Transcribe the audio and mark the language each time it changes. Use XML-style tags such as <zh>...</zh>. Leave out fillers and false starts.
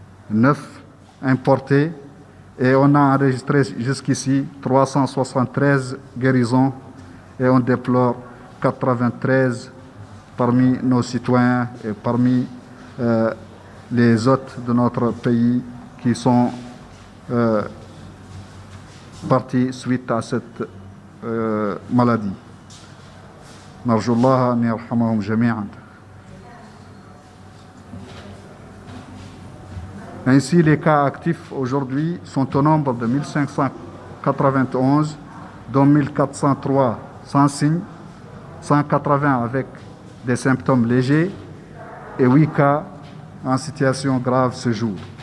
<fr>9 importés, et on a enregistré jusqu'ici 373 guérisons, et on déplore 93 parmi nos citoyens et parmi les hôtes de notre pays qui sont partis suite à cette maladies.</fr> <ar>نرجو الله أن يرحمهم جميعا.</ar> <fr>Ainsi, les cas actifs aujourd'hui sont au nombre de 1591, dont 1403 sans signe, 180 avec des symptômes légers et 8 cas en situation grave ce jour.</fr>